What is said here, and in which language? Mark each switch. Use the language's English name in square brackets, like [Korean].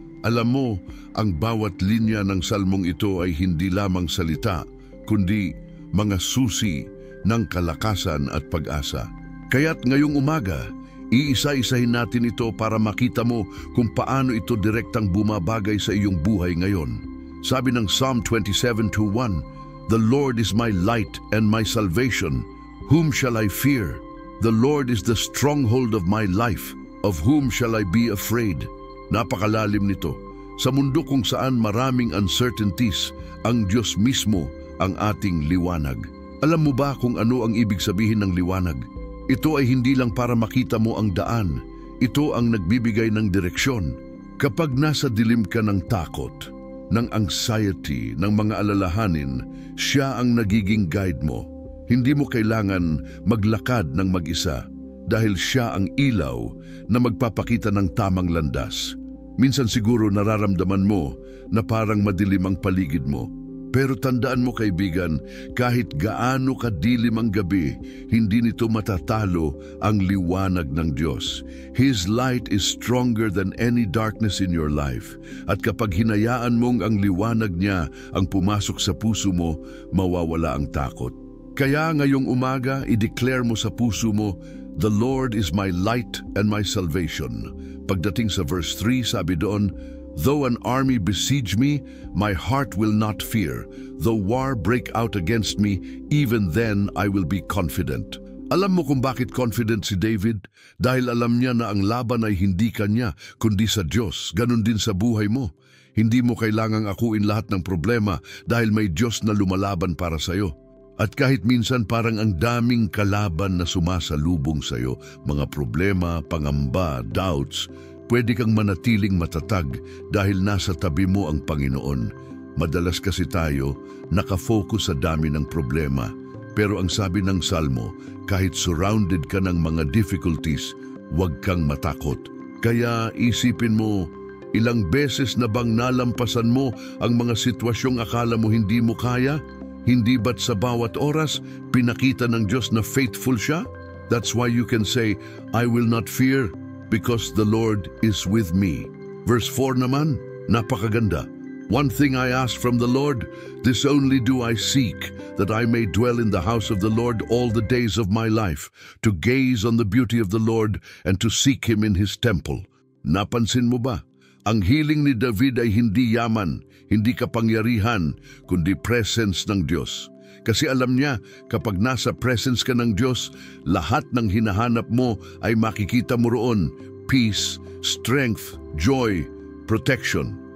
[Filipino] Alam mo, ang bawat linya ng salmong ito ay hindi lamang salita, kundi mga susi ng kalakasan at pag-asa. Kaya't ngayong umaga, iisa-isahin natin ito para makita mo kung paano ito direktang bumabagay sa iyong buhay ngayon. Sabi ng [English] Psalm 27:1, "The Lord is my light and my salvation. Whom shall I fear? The Lord is the stronghold of my life. Of whom shall I be afraid?" [Filipino] Napakalalim nito. Sa mundo kung saan maraming uncertainties, ang Diyos mismo ang ating liwanag. Alam mo ba kung ano ang ibig sabihin ng liwanag? Ito ay hindi lang para makita mo ang daan. Ito ang nagbibigay ng direksyon. Kapag nasa dilim ka ng takot, ng anxiety, ng mga alalahanin, siya ang nagiging guide mo. Hindi mo kailangan maglakad ng mag-isa dahil siya ang ilaw na magpapakita ng tamang landas. Minsan siguro nararamdaman mo na parang madilim ang paligid mo. Pero tandaan mo kaibigan, kahit gaano kadilim ang gabi, hindi nito matatalo ang liwanag ng Diyos. [English] His light is stronger than any darkness in your life. [Filipino] At kapag hinayaan mong ang liwanag niya ang pumasok sa puso mo, mawawala ang takot. Kaya ngayong umaga, i-declare mo sa puso mo, [English] "The Lord is my light and my salvation." [Filipino] Pagdating sa verse 3, sabi doon, [English] "Though an army besiege me, my heart will not fear. Though war break out against me, even then I will be confident." [Filipino] Alam mo kung bakit confident si David? Dahil alam niya na ang laban ay hindi kanya, kundi sa Diyos. Ganon din sa buhay mo. Hindi mo kailangang akuin lahat ng problema dahil may Diyos na lumalaban para sa'yo. At kahit minsan parang ang daming kalaban na sumasalubong sa'yo, mga problema, pangamba, doubts, pwede kang manatiling matatag dahil nasa tabi mo ang Panginoon. Madalas kasi tayo nakafocus sa dami ng problema. Pero ang sabi ng Salmo, kahit surrounded ka ng mga difficulties, huwag kang matakot. Kaya isipin mo, ilang beses na bang nalampasan mo ang mga sitwasyong akala mo hindi mo kaya? Hindi ba't sa bawat oras pinakita ng Diyos na faithful siya? [English] That's why you can say, "I will not fear, because the Lord is with me." [Filipino] Verse 4 naman, napakaganda. [English] "One thing I ask from the Lord, this only do I seek, that I may dwell in the house of the Lord all the days of my life, to gaze on the beauty of the Lord and to seek Him in His temple." [Filipino] Napansin mo ba? Ang hiling ni David ay hindi yaman, hindi kapangyarihan, kundi presence ng Diyos. Kasi alam niya, kapag nasa presence ka ng Diyos, lahat ng hinahanap mo ay makikita mo roon. [English] Peace, strength, joy, protection.